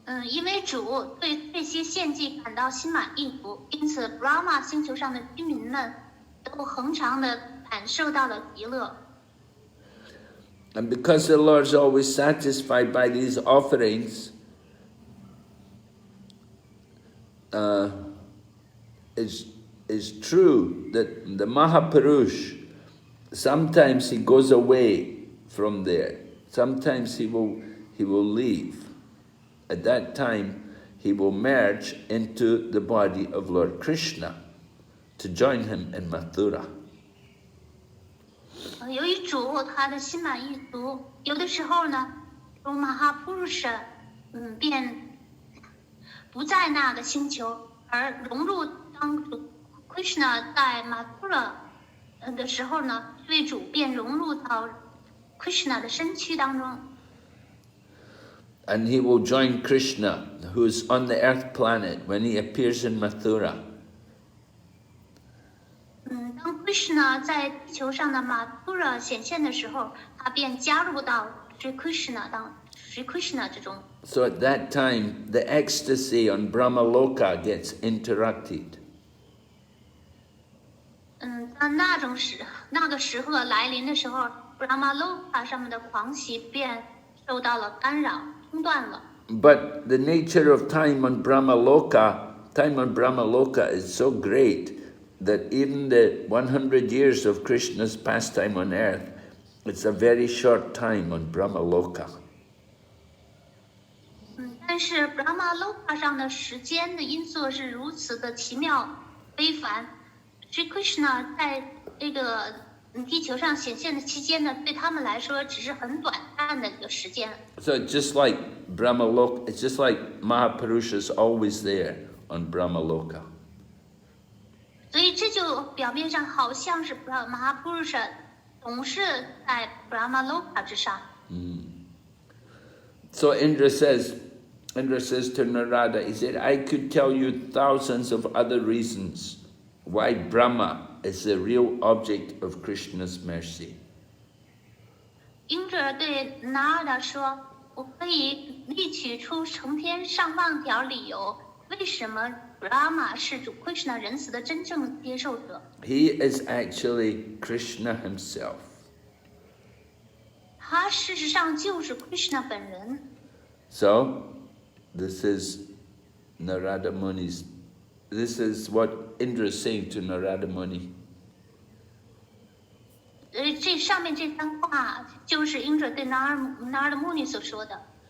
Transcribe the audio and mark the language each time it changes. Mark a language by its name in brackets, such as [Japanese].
[Chinese] 因为主对这些献祭感到心满意足，因此 Brahma 星球上的居民们都恒常的感受到了极乐。 [English] And because the Lord's always satisfied by these offerings, it's true that the Mahapurush, sometimes he goes away from there. Sometimes he will leave. At that time, he will merge into the body of Lord Krishna to join him in Mathura. [Chinese] 由于主他的心满意足，有的时候呢，如 Mahapurusha，便不在那个星球，而融入当主 Krishna 在 Mathura 的时候呢，这位主便融入到 Krishna 的身躯当中。 [English] And he will join Krishna, who's on the earth planet, when he appears in Mathura. [Chinese] 当 Krishna 在地球上的 Mathura 显现的时候，他便加入到 Sri Krishna 之中。 [English] So at that time, the ecstasy on Brahmaloka gets interrupted. [Chinese] 当那个时刻来臨的時候 ，Brahmaloka 上面的狂喜便受到了干擾，中斷了。 [English] But the nature of time on Brahmaloka is so great that even the 100 years of Krishna's pastime on earth, it's a very short time on Brahmaloka. [Chinese] 但是 Brahmaloka 上的時間的因素是如此的奇妙非凡。 Sri Krishna 在这个地球上显现的期间呢，对他们来说只是很短暂的一个时间。 [English] So just like Brahmaloka, it's just like Mahapurusha's always there on Brahmaloka. [Chinese] 所以这就表面上好像是 Mahapurusha 总是在 Brahmaloka 之上。 [English] So Indra says to Narada, he said, I could tell you thousands of other reasons why Brahma is the real object of Krishna's mercy. [Chinese] 因着对 Narada 说，我可以列举出成千上万条理由，为什么 Brahma 是主 Krishna 仁慈的真正接受者。 [English] He is actually Krishna himself. [Chinese] 他事实上就是 Krishna 本人。 [English] So, this is Narada Muni's. This is what Indra is saying to Narada Muni. [Chinese] 这上面这番话就是因着对 Narada Muni 所说的。